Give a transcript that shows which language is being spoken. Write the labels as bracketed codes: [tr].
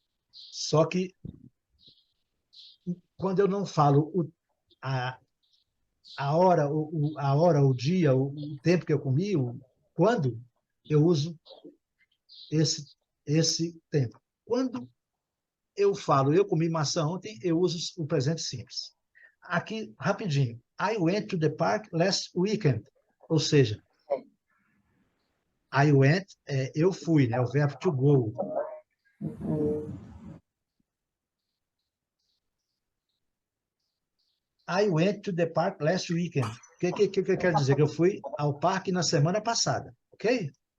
[pt] Só que quando eu não falo a, a hora, o dia, o tempo que eu comi, quando, eu uso esse tempo. Quando eu falo eu comi maçã ontem, eu uso o presente simples. Aqui, rapidinho. [en] I went to the park last weekend. [pt] Ou seja, [en] I went, [pt] eu fui, né? O verbo [en] to go. I went to the park last weekend. [pt] O que quer dizer? Que eu fui ao parque na semana passada, ok?